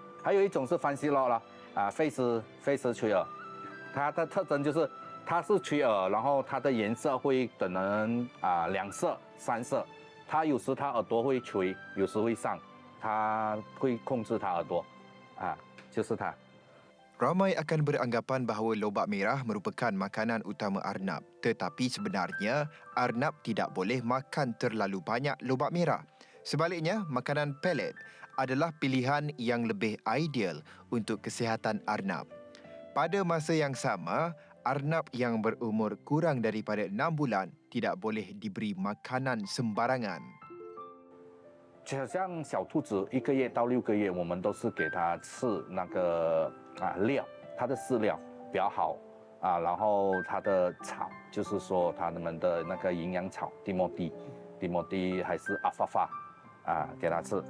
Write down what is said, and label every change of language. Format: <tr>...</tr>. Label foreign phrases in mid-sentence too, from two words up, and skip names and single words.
<zh>还有一种是番西洛了，费斯垂耳，它的特征就是它是垂耳，然后它的颜色会可能2色、3色，它有时它耳朵会垂，有时会上，它会控制它耳朵，就是它。</zh> <ms>Ramai akan beranggapan bahawa lobak merah merupakan makanan utama arnab. Tetapi sebenarnya, arnab tidak boleh makan terlalu banyak lobak merah. Sebaliknya, makanan pellet adalah pilihan yang lebih ideal untuk kesihatan arnab. Pada masa yang sama, arnab yang berumur kurang daripada 6 bulan tidak boleh diberi makanan sembarangan.</ms> <zh>像小兔子1个月到6个月，我们都是给它吃那个料，它的饲料比较好然后它的草就是说它们的那个营养草，地莫地还是阿发发给它吃。</zh>